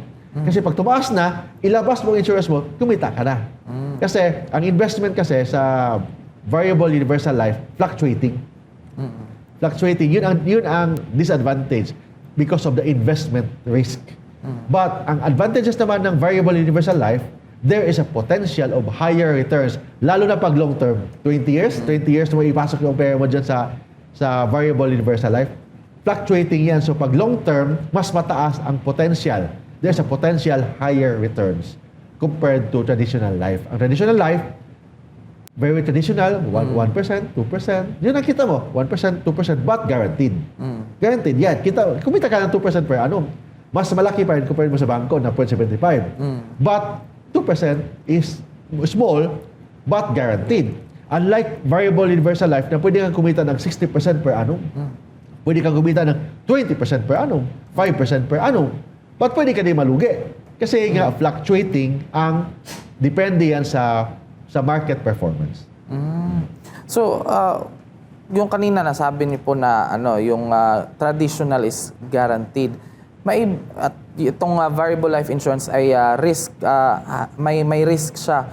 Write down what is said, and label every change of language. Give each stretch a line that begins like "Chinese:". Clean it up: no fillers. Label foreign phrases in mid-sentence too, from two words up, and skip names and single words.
Filipino: Kasi pag tumaas na, ilabas mo ang insurance mo, kumita ka na. Kasi ang investment kasi sa
English: variable universal life,
Filipino: fluctuating. Fluctuating, yun ang
English: disadvantage because of the investment risk. But ang advantages
Filipino: naman ng
English: variable universal life, there is a potential of higher returns,
Filipino: lalo na pag
English: long term.
Filipino: 20 years mo ipasok yung pera mo dyan sa
English: variable universal life.
Filipino: Fluctuating yan. So pag
English: long term,
Filipino: mas mataas ang potential.
English: There's a potential higher returns compared to traditional life. Ang traditional life, very traditional, 1%, 2%.
Filipino: Yun ang kita mo, 1%, 2%,
English: but guaranteed.
Filipino: Guaranteed, yan. Kumita ka ng 2%
English: per annum.
Filipino: Mas malaki pa rin compared mo sa bangko na 0.75.
English: But 2% is small, but guaranteed. Unlike variable universal life
Filipino: na pwede kang kumita ng
English: 60% per annum.
Filipino: Pwede kang kumita ng 20%
English: per annum,
Filipino: 5%
English: per annum.
Filipino: But pwede ka din malugi. Kasi nga fluctuating ang depende yan sa market performance. So, yung kanina nasabi niyo po na yung traditional is guaranteed. At itong
English: variable life insurance
Filipino: ay risk, may risk siya.